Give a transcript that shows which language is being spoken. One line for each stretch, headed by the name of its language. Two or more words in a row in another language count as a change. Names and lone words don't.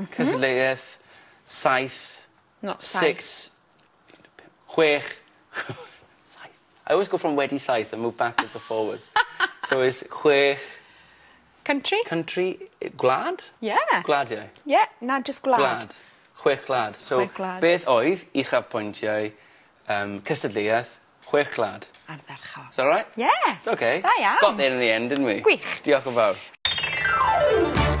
Welsh: Cystadleuaeth 6, 6.
English: I always go from wedi 7 and move backwards or forwards. So it's 6. Country, gwlad? Yeah.
Welsh: Gwladiau?
English: Yeah, not just gwlad.
Welsh: 6 gwlad. So, beth oedd uchafbwyntiau cystadleuaeth 6 gwlad? Ardderchog.
English: Is that right? Yeah. It's okay.
Welsh: Da iawn.
English: Got there in the end, didn't we?
Welsh: Gwych. Diolch yn fawr.